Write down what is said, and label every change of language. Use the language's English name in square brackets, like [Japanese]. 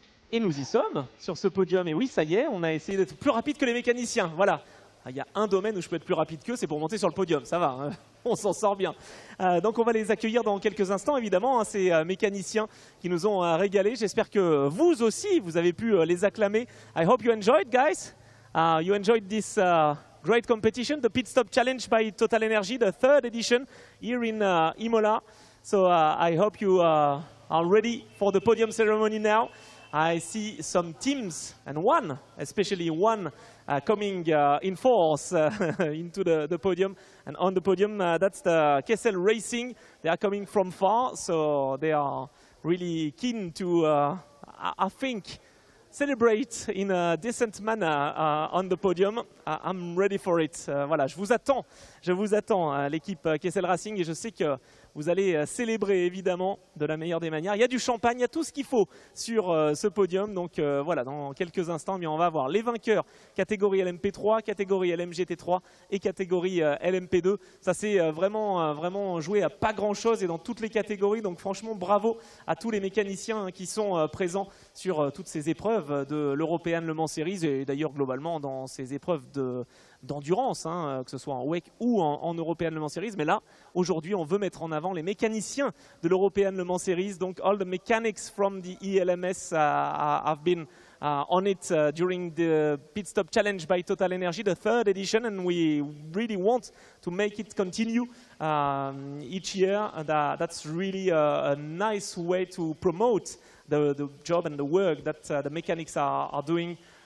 [French] Et nous y sommes sur ce podium. Et oui, ça y est, on a essayé d'être plus rapide que les mécaniciens. Voilà. Il y a un domaine où je peux être plus rapide qu'eux, c'est pour monter sur le podium. Ça va, hein, on s'en sort bien. Donc on va les accueillir dans quelques instants, évidemment, hein, ces mécaniciens qui nous ont régalés. J'espère que vous aussi, vous avez pu les acclamer. [English] I hope you enjoyed, guys. You enjoyed this great competition, the Pit Stop Challenge by TotalEnergies, the 3rd edition here in Imola. So I hope you are ready for the podium ceremony now. I see some teams, and one, especially one, coming in force into the podium. And on the podium, that's the Kessel Racing. They are coming from far, so they are really keen to, I think, celebrate in a decent manner on the podium. I'm ready for it. [French] Voilà, je vous attends, l'équipe Kessel Racing, et je sais que vous allez célébrer évidemment de la meilleure des manières. Il y a du champagne, il y a tout ce qu'il faut sur ce podium. Donc voilà, dans quelques instants, on va avoir les vainqueurs catégorie LMP3, catégorie LMGT3 et catégorie LMP2. Ça c'est vraiment joué à pas grand chose et dans toutes les catégories. Donc franchement, bravo à tous les mécaniciens qui sont présents sur toutes ces épreuves de l'European Le Mans Series et d'ailleurs globalement dans ces épreuves d'endurance, hein, que ce soit en WEC ou en European Le Mans Series. Mais là, aujourd'hui, on veut mettre en avant les mécaniciens de l'European Le Mans Series. Donc, [English] all the mechanics from the ELMS have been on it during the Pit Stop Challenge by TotalEnergies, the 3rd edition, and we really want to make it continue each year. That's really a nice way to promote the job and the work that the mechanics are doing.